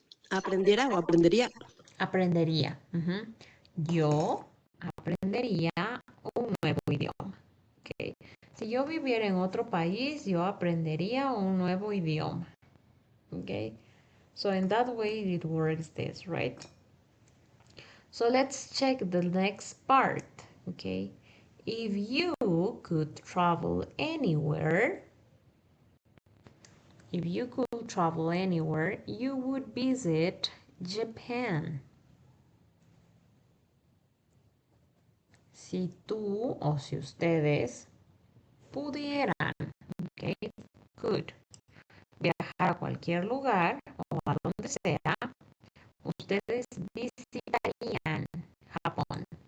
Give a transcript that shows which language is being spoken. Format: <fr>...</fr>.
<es>¿Aprendiera o aprendería? aprendería. Yo aprendería un nuevo idioma. ¿Okay? Si yo viviera en otro país, yo aprendería un nuevo idioma. Okay?</es> <en>So in that way it works this, right? So let's check the next part. Okay? If you could travel anywhere, if you could travel anywhere, you would visit Japan.</en> <es>Si tú o si ustedes pudieran, okay, could, viajar a cualquier lugar o a donde sea, ustedes visitarían Japón.</es>